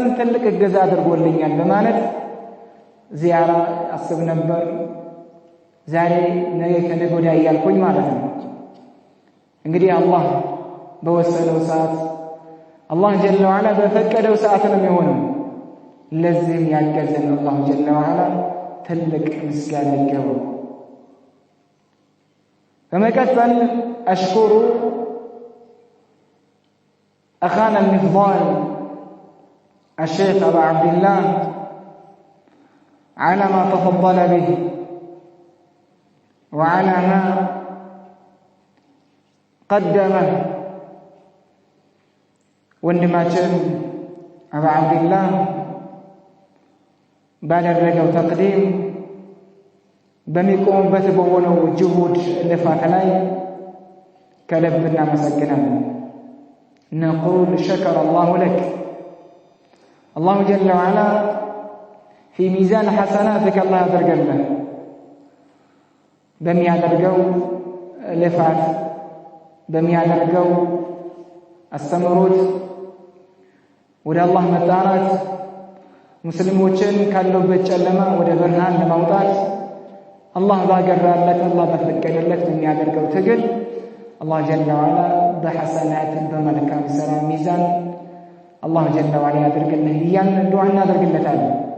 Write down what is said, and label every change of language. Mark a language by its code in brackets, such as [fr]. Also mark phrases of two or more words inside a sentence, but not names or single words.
[am] ትልቅ እገዛ አድርጎልኛል በማለት ዚያራ አስብ ነበር። ዛሬ ነገ ከነገ ወዲያ እያልኩኝ ማለት ነው። እንግዲህ አላህ በወሰነው ሰዓት አላህ [ar] جل وعلا [am] በፈቀደው ሰዓት ነው የሚሆነው። ለዚህም ያገዘን አላህ [ar] جل وعلا [am] ትልቅ ምስጋና ይገባው። [ar] በመቀጠል أشكر أخانا المفضال الشيخ أبا عبد الله على ما تفضل به وعلى ما قدمه ወንድማችን አባ አብዱላህ [am] ባደረገው ተቅዲም በሚቆምበት በሆነው ጅሁድ ልፋት ላይ ከልብ እናመሰግናለን። [ar] نقول شكر الله لك الله جل وعلا في ميزان حسناتك الله ያደርገልህ [am] በሚያደርገው ልፋት በሚያደርገው አስተምሮት ወደ አላህ መጣራት ሙስሊሞችን ካሉበት ጨለማ ወደ ብርሃን ለማውጣት አላህ ባገራለት አላህ በፈቀደለት የሚያደርገው ትግል አላህ [ar] جل وعلا [am] በሐሰናት በመልካም ሥራ ሚዛን አላህ [ar] جل وعلا [am] ያድርግልን እያልን ዱዓ እናደርግለታለን።